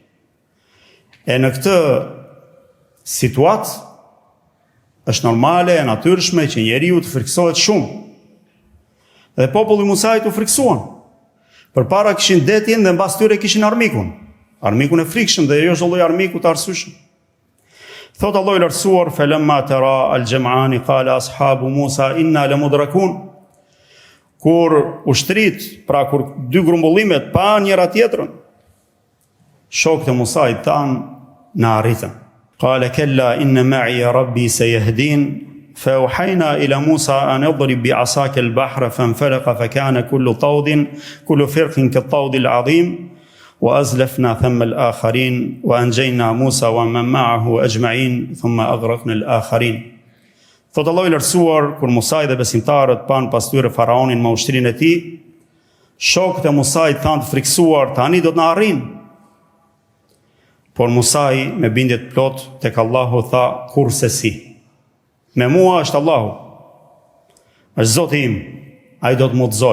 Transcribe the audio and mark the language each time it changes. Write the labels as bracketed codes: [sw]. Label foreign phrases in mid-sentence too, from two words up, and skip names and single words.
[sq] E në këtë situatë është normale e natyrshme që njeriu të friksohet shumë. Dhe populli i Musait u friksuan. Përpara kishin detin dhe mbas tyre kishin armikun. Armikun e frikshëm dhe jo çdo lloj armiku të arsyeshëm. Thot Allahu i lartësuar: [ar] "فلما تراءى الجمعان قال أصحاب موسى إنا لمدركون." [sq] Kur ushtrit, pra kur dy grumbullimet pa njëra tjetrën, shokët e Musait tanë na arritën. [ar] قال كلا إن معي ربي سيهدين فأوحينا إلى موسى أن اضرب بعصاك البحر فانفلق فكان كل فرق كالطود العظيم وأزلفنا ثم الآخرين وأنجينا موسى ومن معه أجمعين ثم أغرقنا الآخرين. [sq] Thot Allahu i lartësuar, kur Musa dhe besimtarët pan pas tyre faraonin me ushtrinë e tij, shokët e Musait thanë të friksuar: "Tani do të na arrin." Por Musa me bindje të plot tek Allahu tha: "Kurse si. Me mua është Allahu, është Zoti im, ai do të më udhëzoj."